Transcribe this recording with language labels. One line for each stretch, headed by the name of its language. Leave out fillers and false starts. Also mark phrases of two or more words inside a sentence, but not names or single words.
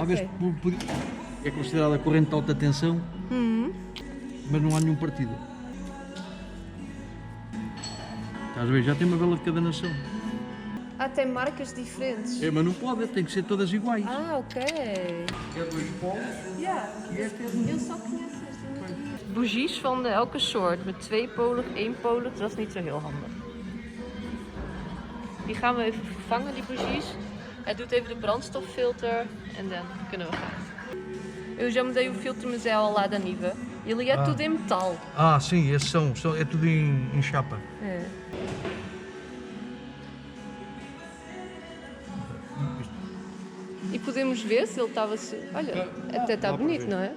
Portuguese: Às vezes é considerada corrente de alta tensão, mas não há nenhum partido. Estás a ver? Já tem uma vela de cada nação. Ah, tem marcas diferentes. É, mas não pode, tem que ser todas iguais. Ah, ok. É 2 polos Ja, e este é de eu só conheço este.
Dutch: Bougies van elke soort met 2-polig, 1-polig, dat is niet zo heel handig. Die gaan we even vervangen, die bougies. Hij doet even de brandstoffilter en dan kunnen we gaan.
Portuguese: Eu já mudei o filtro, mas é ao lado da Niva. Ele é tudo em metal. Ah, sim, esses é tudo em chapa. É. E podemos ver se ele estava... Olha, até está bonito, não é?